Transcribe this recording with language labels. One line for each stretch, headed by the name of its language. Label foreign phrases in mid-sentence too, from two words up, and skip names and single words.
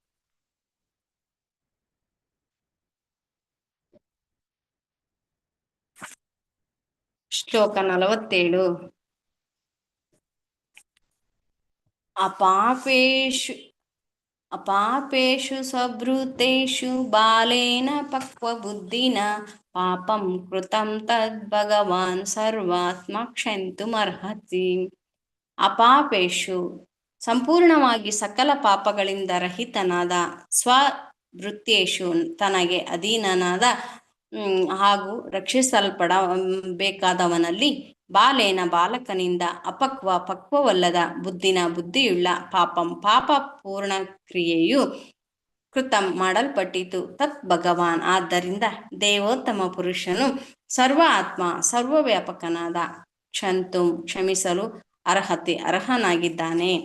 Kannada: ಶ್ಲೋಕ 47.
Sanskrit: ಅಪಾಪೇಷು ಸ್ವಭೃತೇಷು ಬಾಲೇನ ಪಕ್ವಬುದ್ಧಿನ ಪಾಪಂ ಕೃತಂ ತದ್ ಭಗವಾನ್ ಸರ್ವಾತ್ಮ ಕ್ಷಂತುಮರ್ಹತಿ.
Kannada: ಅಪಾಪೇಷು ಸಂಪೂರ್ಣವಾಗಿ ಸಕಲ ಪಾಪಗಳಿಂದ ರಹಿತನಾದ, ಸ್ವಭೃತ್ಯೇಷು ತನಗೆ ಅಧೀನನಾದ ಹಾಗೂ ರಕ್ಷಿಸಲ್ಪಡಬೇಕಾದವನಲ್ಲಿ, ಬಾಲೇನ ಬಾಲಕನಿಂದ, ಪಕ್ವವಲ್ಲದ ಬುದ್ಧಿಯುಳ್ಳ, ಪಾಪಂ ಪಾಪ ಪೂರ್ಣ ಕ್ರಿಯೆಯು ಕೃತಂ ಮಾಡಲ್ಪಟ್ಟಿತು,
Sanskrit: ತತ್ ಭಗವಾನ್
Kannada: ಆದ್ದರಿಂದ ದೇವೋತ್ತಮ ಪುರುಷನು,
Sanskrit: ಸರ್ವ ಆತ್ಮ
Kannada: ಸರ್ವವ್ಯಾಪಕನಾದ, ಕ್ಷಮಿಸಲು ಅರ್ಹನಾಗಿದ್ದಾನೆ.